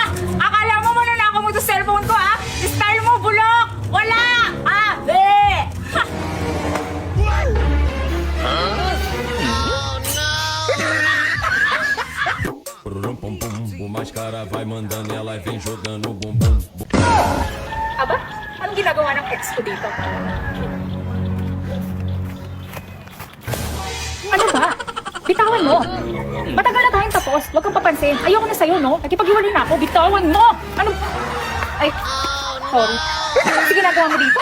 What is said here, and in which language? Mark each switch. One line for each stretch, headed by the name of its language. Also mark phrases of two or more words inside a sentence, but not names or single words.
Filipino: Akala mo mananako mo sa cellphone ko, ha? Style mo, bulok! Wala! Ah! Be! Ha!
Portuguese: O mais cara vai mandando e ela vem jogando bumbum.
Filipino: Aba? Anong ginagawa ng ex ko dito? Ano ba? Bitawan mo! Matagal na tayong tapos. Huwag kang papansin. Ayoko na sa'yo, no? Nakipaghiwalay na ako. Bitawan mo! Ano? Ay, sorry. Sige, ginagawa mo dito?